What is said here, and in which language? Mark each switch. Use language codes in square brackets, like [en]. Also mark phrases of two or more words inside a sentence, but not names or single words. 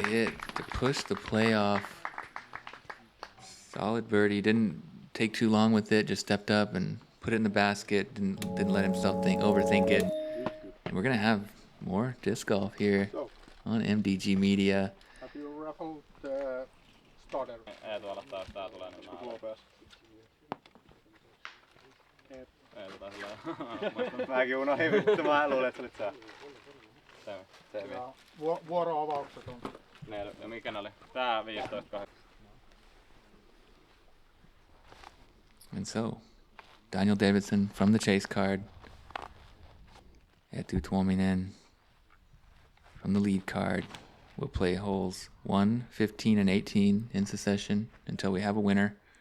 [en] It to push the playoff. Solid birdie. Didn't take too long with it. Just stepped up and put it in the basket. Didn't let himself overthink it. And we're gonna have more disc golf here on MDG Media. Have you ruffled starter? [fi] Eetu aloittaa, jos tää tulee, niin mä aloitan. Eetu taisi olla. Mäkin unohdin vittu, mä luulin, että sä olit sä. Se. Ja vuoroavaukset on. Ja mikä ne oli? Tää 15-8. [en] And so, Daniel Davidson from the chase card. Eetu Tuominen from the lead card. We'll play holes 1, 15, and 18 in succession until we have a winner.